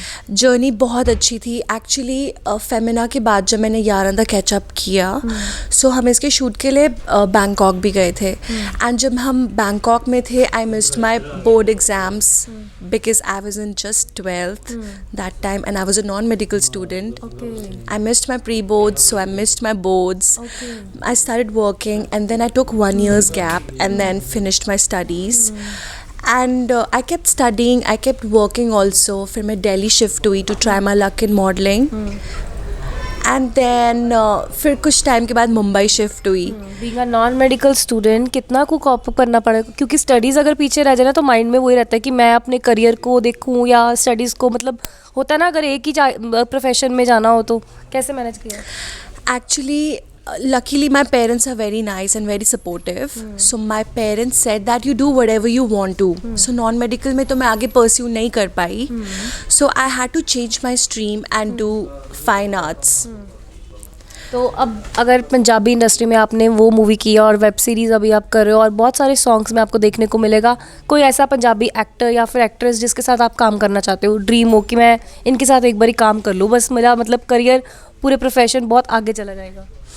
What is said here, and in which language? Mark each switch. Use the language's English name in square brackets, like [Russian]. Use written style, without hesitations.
[Hindi] Journey बहुत अच्छी थी एक्चुअली। फेमिना के बाद जब मैंने यारां द कैचअप किया, सो हम इसके शूट के लिए बैंकॉक भी गए थे। [English] And जब हम Bangkok में थे, I missed my board exams because I was in just 12th that time and I was a non medical student. I missed my pre-boards, so I missed my boards. I started working and then I took 1 year's gap and then finished my studies. And I kept studying, I kept working also. [Hindi] फिर मैं [English] Delhi shift [Hindi] हुई [English] to try my luck in modeling. And then [Hindi] फिर कुछ time के बाद Mumbai shift हुई। [English] being a non medical student [Hindi] कितना को कॉप अप करना पड़ेगा, क्योंकि स्टडीज़ अगर पीछे रह जाए ना तो माइंड में वही रहता है कि मैं अपने करियर को देखूं या स्टडीज़ को, मतलब होता है ना अगर एक ही प्रोफेशन में जाना हो तो कैसे मैनेज किया? [English] Actually, luckily my parents are very nice and very supportive. So my parents said that you do whatever you want to. [Hindi] So non-medical में तो मैं आगे pursue नहीं कर पाई. [English] So I had to change my stream and do fine arts. [Hindi] तो अब अगर Punjabi industry में आपने वो मूवी की और वेब सीरीज़ अभी आप कर रहे हो और बहुत सारे सॉन्ग्स में आपको देखने को मिलेगा, कोई ऐसा पंजाबी एक्टर या फिर एक्ट्रेस जिसके साथ आप काम करना चाहते हो, ड्रीम हो कि मैं इनके साथ एक बारी काम कर लूँ, बस मेरा मतलब करियर पूरे प्रोफेशन बहुत आगे चला जाएगा?